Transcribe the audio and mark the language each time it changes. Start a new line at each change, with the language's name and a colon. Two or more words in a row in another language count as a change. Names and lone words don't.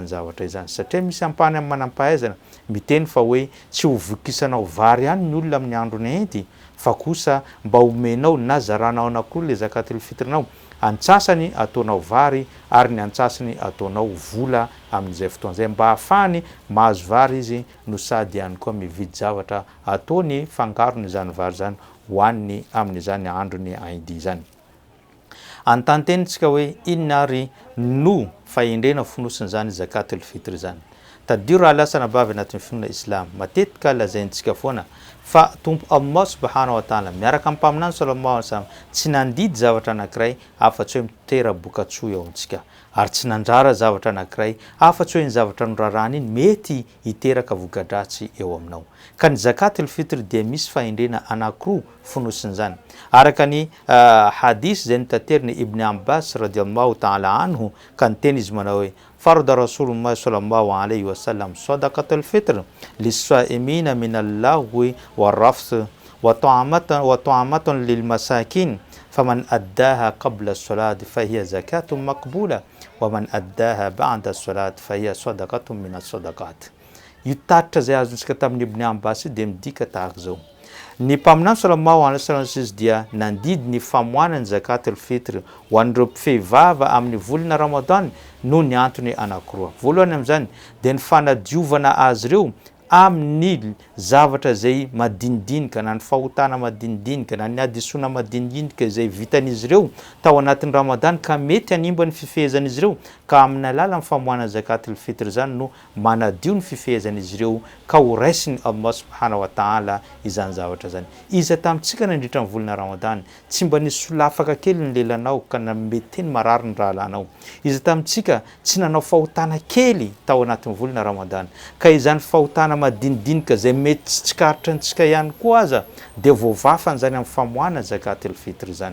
Malagasy: zavatra izany, satria misy ampahany amin'ny manampahaizana miteny fa hoe tsy ho vokisanao vary ihany ny olona amin'ny androny ety, fa kosa mba omenao na zaranao anankiroa le zakatul fitrinao, antsasany ataonao vary ary ny antsasany ataonao vola amin'izay fotoan'izay, mba ahafahany mahazo vary izy no sady ihany koa mividy zavatra ataony fangarony zany vary zany hoaniny amin'izany androny aidi zany. Antantenitsika hoe inona ary no fahendrena fonosiny zany
Arabic: زكاة الفطر
Malagasy: zany. Tadio raha lasana bavy anatin'ny finoana islam, matetika lazaintsika foana fa tompo Allah
Arabic: سبحانه وتعالى
Malagasy: miaraka amin'ny mpaminany
Arabic: صلى الله عليه وسلم
Malagasy: tsy nandidy zavatra anankiray afa-tsy hoe mitera bokatsoa eo amintsika, ary tsy nandrara zavatra anankiray afa-tsy hoe ny zavatra norarahana iny mety hiteraka voka-dratsy eo aminao. Ka ny
Arabic: زكاة الفطر
Malagasy: dia misy fahendrena anankiroa fonosiny zany. Araka ny hadis zay notanteriny Ibn Abbas
Arabic: رضي الله تعالى عنه,
Malagasy: ka niteny izy manao hoe
Arabic: فرض رسول الله صلى الله عليه وسلم صدقة الفطر للصائمين من اللغو والرفث وطعمة للمساكين فمن أداها قبل الصلاة فهي زكاة مقبولة ومن أداها بعد الصلاة فهي صدقة من الصدقات.
Malagasy: Io taritra zay azontsika tamin'ny Ibn Abbas de midika tahaka zao. Ny mpaminany
Arabic: صلى الله عليه وسلم
Malagasy: izy dia nandidy ny famoanany
Arabic: زكاة الفطر
Malagasy: ho an'ireo mpivava amin'ny volana Ramadan no ny antony anankiroa. Voalohany amin'izany de ny fanadiovana azy ireo amin'ny zavatra zay madinidinika, na ny fahotana madinidinika, na ny adisona madinidinika zay vitan'izy ireo tao anatin'ny Ramadan ka mety hanimba ny fifehezan'izy ireo, ka amin'ny alalan'ny famoana
Arabic: زكاة الفطر
Malagasy: zany no manadio ny fifehezan'izy ireo ka ho raisiny Allah
Arabic: سبحانه وتعالى
Malagasy: izany zavatra zany. Iza tamitsika nandritra ny volana Ramadan tsy mba nisy solafaka kely ny lelanao ka mety ny marary ny rahalanao. Iza tamitsika tsy nanao fahotana kely tao anatin'ny volana Ramadan, ka izany fahotana madinidinika zay mety tsy tsikaritra antsika ihany koa aza de voavafany zany amin'ny famoana
Arabic: زكاة الفطر
Malagasy: zany.